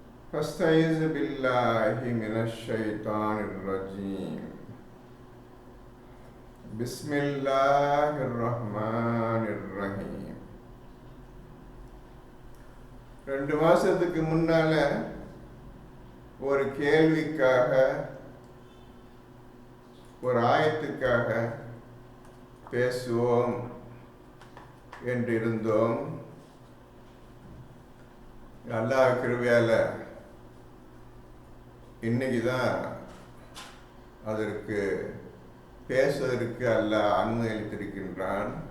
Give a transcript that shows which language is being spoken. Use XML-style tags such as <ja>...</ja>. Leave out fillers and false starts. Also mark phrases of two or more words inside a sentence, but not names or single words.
<ar>فاستعيذ بالله من الشيطان الرجيم. بسم الله الرحمن الرحيم.</ar> <ta>2 மாசத்துக்கு முன்னால ஒரு கேள்விக்காக ஒரு ஆயத்துக்காக பேசுவோம் என்று இருந்தோம். அல்லாஹ் கிருபையால இன்னைக்கு தான் அதற்கு பேசுவதற்கு அல்லாஹ் அனுமதி அளித்திருக்கின்றான்.</ta>